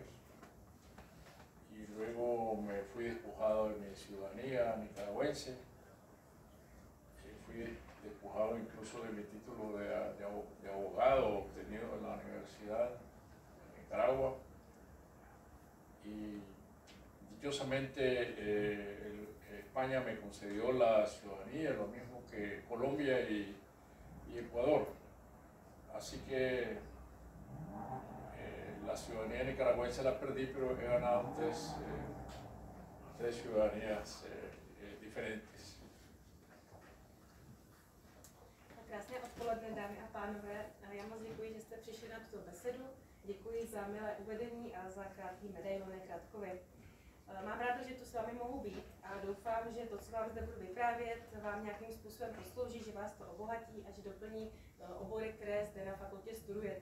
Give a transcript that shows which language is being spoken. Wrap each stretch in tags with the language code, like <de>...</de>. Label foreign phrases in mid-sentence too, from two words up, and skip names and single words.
<es>Y luego me fui despojado de mi ciudadanía nicaragüense, fui despojado incluso de mi título de abogado obtenido en la Universidad de Nicaragua, y dichosamente España me concedió la ciudadanía, lo mismo que Colombia y Ecuador. Así que la ciudadanía nicaragüense la perdí, pero he ganado tres ciudadanías diferentes.</es> <cs>Krásné odpoledne, dámy a pánové. Já moc děkuji, že jste přišli na tuto besedu. Děkuji za milé uvedení a za krátký medailonek Radkovi. Mám ráda, že tu s vámi mohu být a doufám, že to, co vám zde budu vyprávět, vám nějakým způsobem poslouží, že vás to obohatí a že doplní obory, které zde na fakultě studujete.</cs>